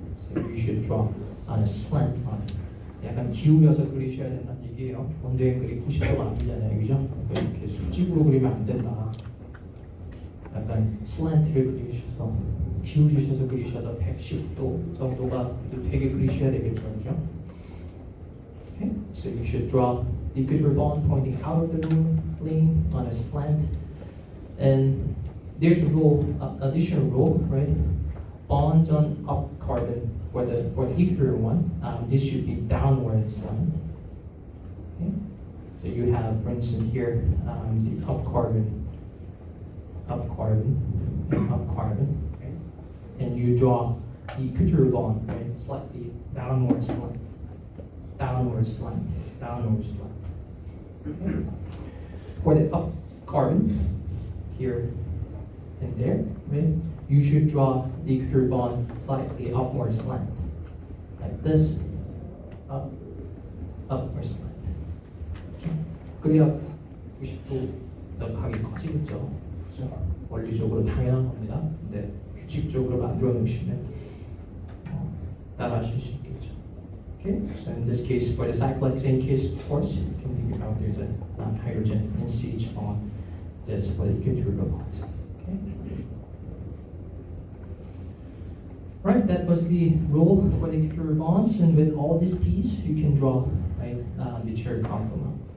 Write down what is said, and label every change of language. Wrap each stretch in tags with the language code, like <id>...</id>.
<en>So you should draw on a slant line.</en> <ko>약간 기울여서 그리셔야 된다는 얘기예요. 원도의 그리 90도가 아니잖아요, 그죠? 그러니까 이렇게 수직으로 그리면 안 된다. 약간 슬랜트를 그리셔서 기울이셔서 그리셔서 110도 정도가 되게 그리셔야 되겠죠, 그죠?</ko> <en>Okay, so you should draw the equatorial bond pointing out of the ring on a slant, and there's a rule, additional rule, right? Bonds on up carbon for the equatorial one, this should be downward slant. Okay, so you have, for instance, here the up carbon, and up carbon, right? And you draw the equatorial bond, right? Slightly downward slant, downward slant, downward slant. Okay. For the up carbon, here and there, right? You should draw the equatorial bond slightly upward slant, like this, upward slant.</en> <ko>그래야 90도 각이 커지겠죠. 그렇죠? 원리적으로 당연한 겁니다. 근데 규칙적으로 만들어 놓으시면 따라하실 수 있겠죠.</ko> <en>Okay, so in this case, for the cyclohexane case, of course, you can think about there's a hydrogen in CH bond. That's for the equatorial bonds. Okay. Right, that was the rule for the equatorial bonds, and with all this piece, you can draw right the chair conformal.</en>